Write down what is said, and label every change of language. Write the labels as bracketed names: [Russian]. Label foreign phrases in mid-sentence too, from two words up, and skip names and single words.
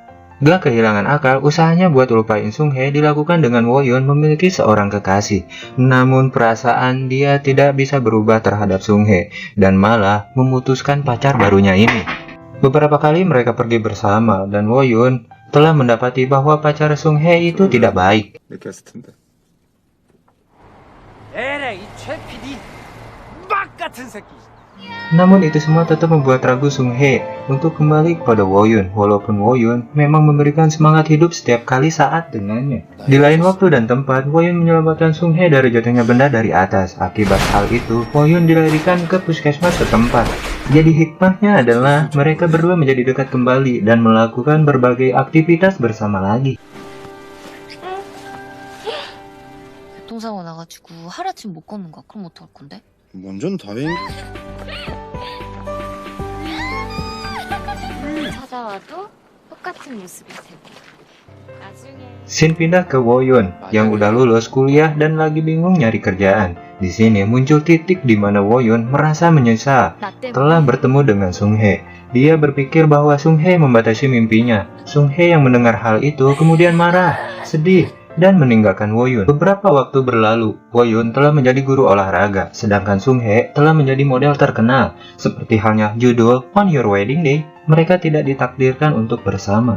[Indonesian] Gak kehilangan akal, usahanya buat lupain Sung Hye dilakukan dengan Woyun memiliki seorang kekasih. Namun perasaan dia tidak bisa berubah terhadap Sung Hye, dan malah memutuskan pacar barunya ini. Beberapa kali mereka pergi bersama, dan Woyun telah mendapati bahwa pacar Sung Hye itu tidak baik. [Korean] 에라이, 이 최 PD 막 같은 새끼. [Indonesian] Namun itu semua tetap membuat ragu Sung Hye untuk kembali kepada Woyun, walaupun Woyun memang memberikan semangat hidup setiap kali saat dengannya. Di lain waktu dan tempat, Woyun menyelamatkan Sung Hye dari jatuhnya benda dari atas. Akibat hal itu, Woyun dilarikan ke puskesmas setempat. Jadi hikmahnya adalah mereka berdua menjadi dekat kembali dan melakukan berbagai aktivitas bersama lagi. [Korean] 교통사고 나가지고 하루아침 못 걷는 거야. 그럼 어떡할 건데? 완전 다행. 찾아와도 똑같은 모습일 테고. 나중에 [Indonesian] Scene pindah ke Woyun yang udah lulus kuliah dan lagi bingung nyari kerjaan. Di sini muncul titik di mana Woyun merasa menyesal [Korean] 나 때문에 [Indonesian] telah bertemu dengan Sung Hye. Dia berpikir bahwa Sung Hye membatasi mimpinya. Sung Hye yang mendengar hal itu kemudian marah, sedih, dan meninggalkan Woyun. Beberapa waktu berlalu, Woyun telah menjadi guru olahraga, sedangkan Sung Hye telah menjadi model terkenal. Seperti halnya judul On Your Wedding Day, mereka tidak ditakdirkan untuk bersama.